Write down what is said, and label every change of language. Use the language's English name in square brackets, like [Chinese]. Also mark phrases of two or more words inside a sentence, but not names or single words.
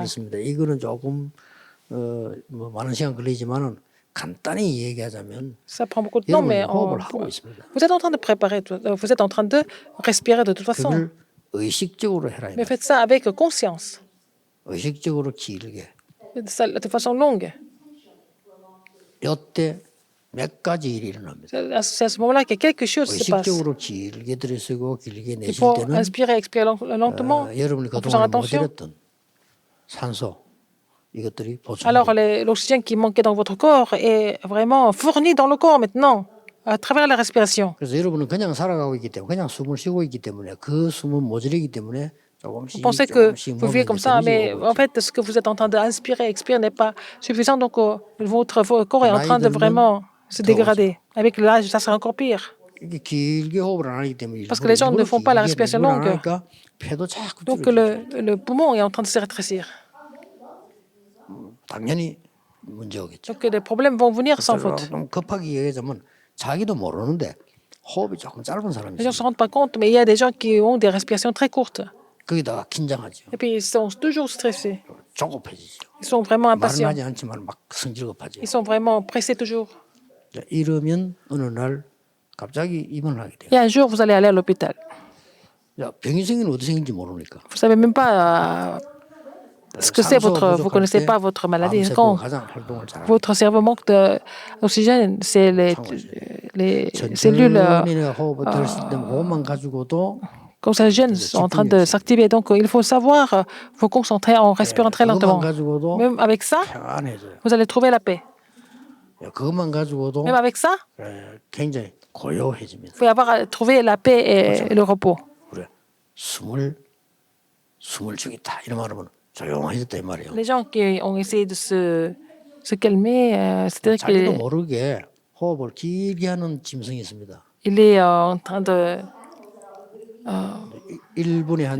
[Korean] 그렇습니다. 이거는 조금 뭐 많은 시간 걸리지만은 간단히 얘기하자면 [French] Ça prend beaucoup de temps, mais [Korean] 여러분 호흡을 하고 있습니다. [French] vous êtes en train de préparer, vous êtes en train de respirer de toute façon. [Korean] 그걸 의식적으로 해라. [French] Mais faites ça avec conscience, [Korean] 의식적으로 길게. [French] de façon longue. [Korean] 이때 몇 가지 일이 일어납니다. [French] C'est à ce moment-là que quelque chose se passe. [Korean] 의식적으로 길게 들이쉬고 길게 [French] Il [Korean] 내쉴 [French] faut [Korean] 때는 [French] inspirer, expirer lentement. [Korean] 여러분이 [French] en faisant [Korean] 그동안 못 [French] attention. [Korean] 잃었던 산소 이것들이 [French] Alors, [Korean] 보충돼요. [French] l'oxygène qui manquait dans votre corps est vraiment fourni dans le corps maintenant, à travers la respiration. [Korean] 그래서 여러분은 그냥 살아가고 있기 때문에 그냥 숨을 쉬고 있기 때문에 그 숨은 모자리기 때문에 [French] Vous [Korean] 조금씩 [French] pensez que [Korean] 조금씩 [French] vous vivez [Korean] 몸에 [French] comme ça, mais [Korean] 데미지가 오고 [French] en [Korean] 있죠. [French] fait, ce que vous êtes en train d'inspirer, expirer n'est pas suffisant. Donc, votre corps est en train de vraiment se dégrader. Avec l'âge, ça sera encore pire. [Korean] 이게 길게 호흡을 안 하기 때문에 [French] Parce que les gens ne font pas la respiration [Korean] 일부러 안 [French] longue. [Korean] 하니까 폐도 자꾸 [French] Donc, [Korean] 줄어들죠. [French] le poumon est en train de se rétrécir. [Korean] 당연히 문제 오겠죠. [French] Donc, les problèmes vont venir sans faute. [Korean] 좀 급하게 얘기하자면 자기도 모르는데 호흡이 조금 짧은 사람이 [French] Les gens ne [Korean] 있어요. [French] se rendent pas compte, mais il y a des gens qui ont des respirations très courtes. [Korean] 거기다가 긴장하죠. [French] Et puis, ils sont toujours stressés. [Korean] 조급해지죠. [French] Ils sont vraiment [Korean] 말은 [French] impatients. [Korean] 하지 않지만 막 성질급하죠. [French] Ils sont vraiment pressés toujours. [Korean] 자, 이러면 어느 날 갑자기 입원을 하게 돼요. [French] Et un jour, vous allez aller à l'hôpital. [Korean] 야, 병이 생기는 어디 생긴지 모르니까. [French] Vous savez même pas ce que c'est votre. Vous connaissez pas votre maladie. Quand [Korean] 가장 활동을 잘하는 [French] votre cerveau manque d'oxygène, c'est les cellules, [Korean] 천천히 호흡을 들으실 때 호흡만 가지고도 [French] comme ça, gènes sont en train de s'activer. Donc, il faut savoir vous concentrer en respirant très [Korean] 그것만 [French] lentement. [Korean] 가지고도 [French] Même avec ça, [Korean] 편안해져요. [French] vous allez trouver la paix. [Korean] 야, 그것만 가지고도 [French] Même avec ça, [Korean] 굉장히 고요해집니다. [French] vous pouvez trouver la paix et le repos. [Korean] 그래, 숨을 죽이다 이런 말하면 조용해졌다 이 말이에요. [French] Les gens qui ont essayé de se calmer, c'est-à-dire [Korean] 자기도 [French] qu'il [Korean] 모르게 호흡을 길게 하는 짐승이 있습니다. [French] est en train de [Korean] 1분에 한